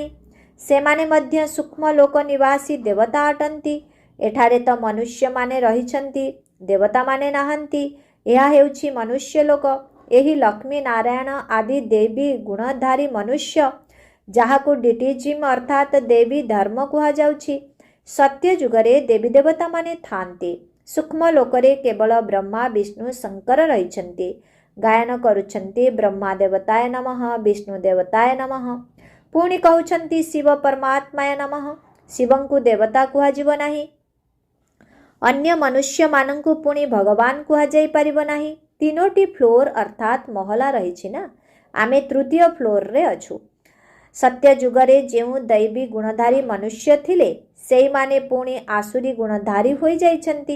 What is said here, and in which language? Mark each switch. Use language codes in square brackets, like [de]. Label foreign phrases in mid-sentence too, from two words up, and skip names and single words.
[or] ସେମାନେ ମଧ୍ୟ ସୂକ୍ଷ୍ମ ଲୋକ ନିବାସୀ ଦେବତା ଅଟନ୍ତି। ଏଠାରେ ତ ମନୁଷ୍ୟମାନେ ରହିଛନ୍ତି, ଦେବତାମାନେ ନାହାନ୍ତି। ଏହା ହେଉଛି ମନୁଷ୍ୟ ଲୋକ। ଏହି ଲକ୍ଷ୍ମୀ ନାରାୟଣ ଆଦି ଦେବୀ ଗୁଣଧାରୀ ମନୁଷ୍ୟ, ଯାହାକୁ ଡିଟିଜିମ୍ ଅର୍ଥାତ୍ ଦେବୀ ଧର୍ମ କୁହାଯାଉଛି, ସତ୍ୟ ଯୁଗରେ ଦେବୀ ଦେବତା ମାନେ ଥାନ୍ତି। ସୂକ୍ଷ୍ମ ଲୋକରେ କେବଳ ବ୍ରହ୍ମା ବିଷ୍ଣୁ ଶଙ୍କର ରହିଛନ୍ତି। ଗାୟନ କରୁଛନ୍ତି ବ୍ରହ୍ମା ଦେବତାୟ ନମଃ, ବିଷ୍ଣୁ ଦେବତାୟ ନମଃ, ପୁଣି କହୁଛନ୍ତି ଶିବ ପରମାତ୍ମାୟ ନମଃ। ଶିବଙ୍କୁ ଦେବତା କୁହାଯିବ ନାହିଁ, ଅନ୍ୟ ମନୁଷ୍ୟ ମାନଙ୍କୁ ପୁଣି ଭଗବାନ କୁହାଯାଇ ପାରିବ ନାହିଁ। ତିନୋଟି ଫ୍ଲୋର ଅର୍ଥାତ ମହଲା ରହିଛି ନା, ଆମେ ତୃତୀୟ ଫ୍ଲୋର ରେ ଅଛୁ। ସତ୍ୟ ଯୁଗରେ ଯେଉଁ ଦୈବୀ ଗୁଣଧାରୀ ମନୁଷ୍ୟ ଥିଲେ ସେହି ମାନେ ପୁଣି ଆସୁରୀ ଗୁଣଧାରୀ ହୋଇ ଯାଇଛନ୍ତି।